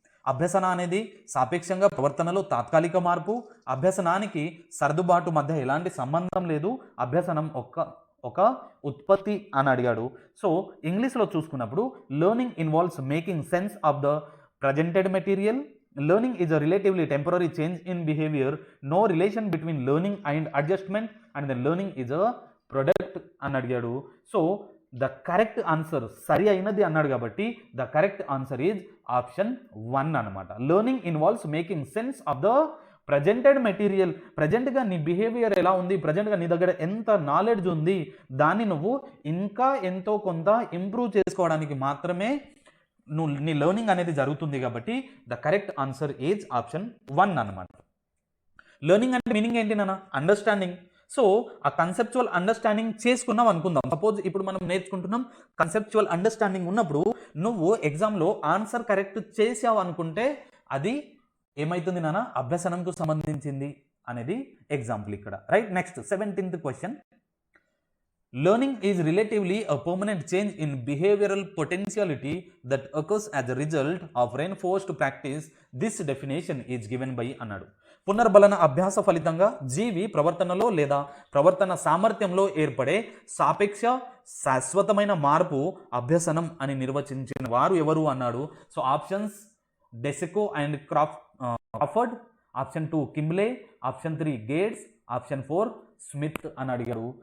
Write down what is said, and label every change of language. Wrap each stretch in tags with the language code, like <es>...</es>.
<te>అభ్యసన అనేది సాపేక్షంగా ప్రవర్తనలో తాత్కాలిక మార్పు. అభ్యసనానికి సర్దుబాటు మధ్య ఎలాంటి సంబంధం లేదు. అభ్యసనం ఒక ఉత్పత్తి అని అడిగాడు.</te> <en>so</en> <te>ఇంగ్లీష్లో చూసుకున్నప్పుడు</te> <en>Learning involves making sense of the presented material. Learning is a relatively temporary change in behavior. No relation between learning and adjustment, and then learning is a product</en> <te>అని అడిగాడు.</te> <en>so the correct answer</en> <te>సరి అయినది అన్నాడు కాబట్టి</te> <en>the correct answer is option 1</en> <te>అనమాట.</te> <en>Learning involves making sense of the presented material.</en> <te>ప్రజెంట్గా నీ behaviour ఎలా ఉంది, ప్రజెంట్గా నీ దగ్గర ఎంత నాలెడ్జ్ ఉంది, దాన్ని నువ్వు ఇంకా ఎంతో కొంత ఇంప్రూవ్ చేసుకోవడానికి మాత్రమే నీ లెర్నింగ్ అనేది జరుగుతుంది కాబట్టి the correct answer is option 1 అనమాట. లెర్నింగ్ అంటే మీనింగ్ ఏంటి నాన్న, అండర్స్టాండింగ్. సో ఆ కన్సెప్చువల్ అండర్స్టాండింగ్ చేసుకున్నాం అనుకుందాం. సపోజ్ ఇప్పుడు మనం నేర్చుకుంటున్నాం కన్సెప్చువల్ అండర్స్టాండింగ్ ఉన్నప్పుడు నువ్వు ఎగ్జామ్లో ఆన్సర్ కరెక్ట్ చేసావు అనుకుంటే అది ఏమవుతుంది నాన్న, అభ్యసనంకు సంబంధించింది అనేది ఎగ్జాంపుల్ ఇక్కడ, right.</te> <en>Next 17th question. Learning is relatively a permanent change in behavioral potentiality that occurs as a result of reinforced practice. This definition is given by</en> <te>అన్నాడు. పునర్బలన అభ్యాస ఫలితంగా జీవి ప్రవర్తనలో లేదా ప్రవర్తన సామర్థ్యంలో ఏర్పడే సాపేక్ష శాశ్వతమైన మార్పు అభ్యసనం అని నిర్వచించిన వారు ఎవరు అన్నాడు.</te> <en>so options DeCecco and Crawford, option 2 Kimble, option 3 Gates, option 4 Smith</en> <te>అని అడిగారు.</te>